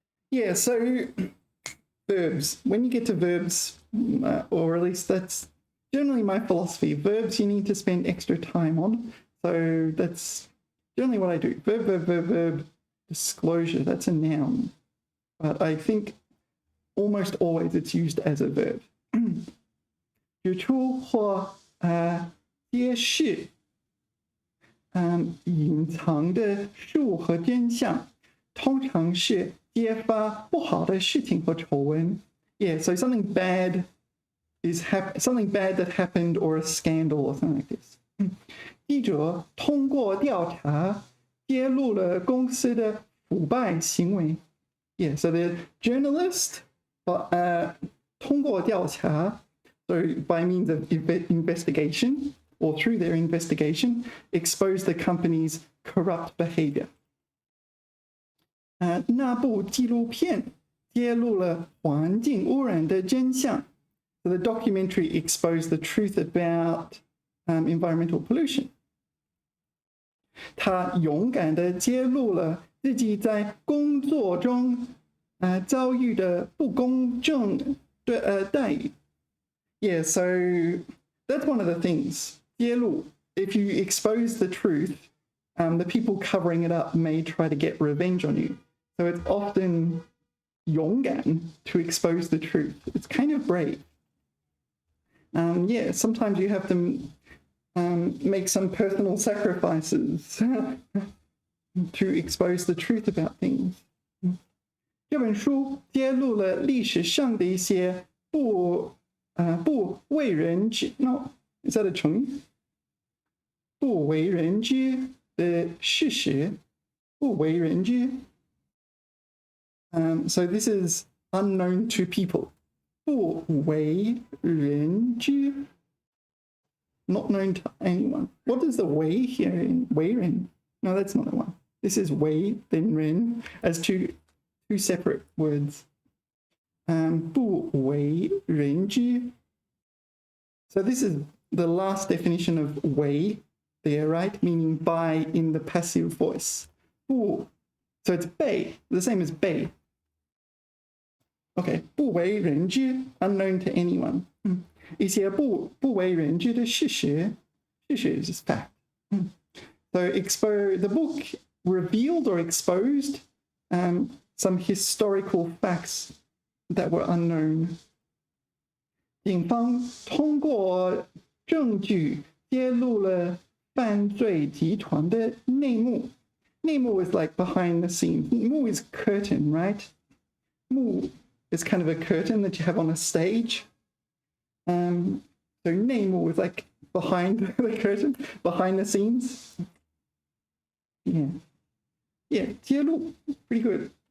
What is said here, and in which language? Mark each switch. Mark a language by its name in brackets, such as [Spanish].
[English] Yeah, so verbs. When you get to verbs, or at least that's generally my philosophy, verbs you need to spend extra time on. So that's generally what I do. Verb. Disclosure, that's a noun. But I think almost always it's used as a verb. [Chinese] 指出或揭示隐藏的事物和真相，通常是揭发不好的事情或丑闻. [English] Yeah, so something bad that happened, or a scandal or something like this. [Chinese] 记者通过调查揭露了公司的腐败行为. [English] Yeah, so the journalist [Chinese] 通过调查, [English] so by means of investigation or through their investigation, exposed the company's corrupt behavior. [Chinese] 那部纪录片揭露了环境污染的真相. [English] So the documentary exposed the truth about environmental pollution. [Chinese] 他勇敢地揭露了自己在工作中遭遇的不公正的待遇. [English] Yeah, so that's one of the things. 揭露, if you expose the truth, the people covering it up may try to get revenge on you. So it's often 勇敢 to expose the truth. It's kind of brave. Yeah, sometimes you have to make some personal sacrifices to expose the truth about things. [Chinese] 这本书揭露了历史上的一些不为人知 [English] No, is that a [Chinese] 成语? 不为人知的事实.不为人知. [English] So this is unknown to people. 不为人知.Not known to anyone. What is the 为 here in 为人? No, that's not the one. This is 为 then 人 as two separate words. [Chinese] 不为人知. [English] So this is the last definition of 为 there, right? Meaning by in the passive voice. 不, so it's 被, the same as 被. Okay, 不为人知, unknown to anyone. [Chinese] 一些不为人知的事实 [English] is just fact. So the book revealed or exposed some historical facts that were unknown. [Chinese] 警方通过证据揭露了犯罪集团的内幕。 [English] 内幕 is like behind the scenes. 幕 is curtain, right? 幕 is kind of a curtain that you have on a stage. So 内幕 is like behind the curtain, behind the scenes. Yeah, 揭露, pretty good.